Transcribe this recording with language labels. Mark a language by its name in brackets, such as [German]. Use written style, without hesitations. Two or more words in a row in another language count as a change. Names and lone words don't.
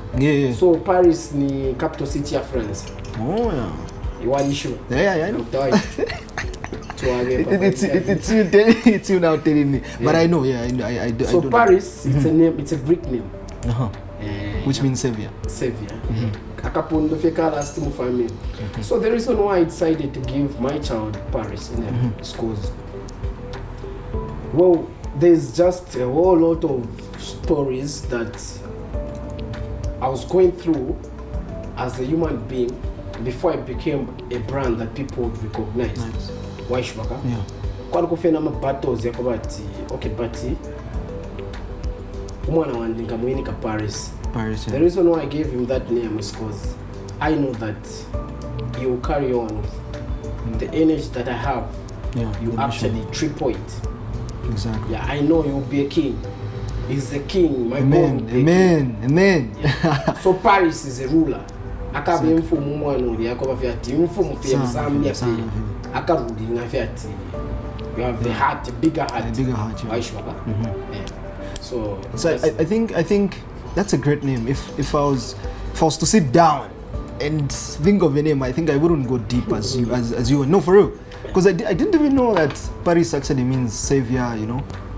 [English] Yeah. So Paris ni capital city of France. Oh yeah. You want issue? Yeah, I know. It's you now telling me. But I know, I do. So Paris, it's a name, it's a Greek name. Which means savior. [Bemba] Akapondo fekala stimu family. [English] So the reason why I decided to give my child Paris in the schools, well, there's just a whole lot of stories that I was going through as a human being before I became a brand that people would recognize. Nice. Why Shwaka? Yeah. [Bemba] Kwa kufena mabattles yakobati okay bati umwana wandinga mwinika Paris. [English] The reason why I gave him that name is because I know that he will carry on with the energy that I have. You actually triple it. Exactly. Yeah, I know you'll be a king. He's the king. My Amen. Yeah. So Paris is a ruler. [Bemba] Akabe mfumu mwana yakoba vyati mfumu fye Zambia fye akarudi ngafyati. [English] You have the heart, a bigger heart. Yeah. So I think that's a great name. If I was to sit down and think of a name, I think I wouldn't go deep as you. No, for real, because I didn't even know that Paris actually means savior, you know.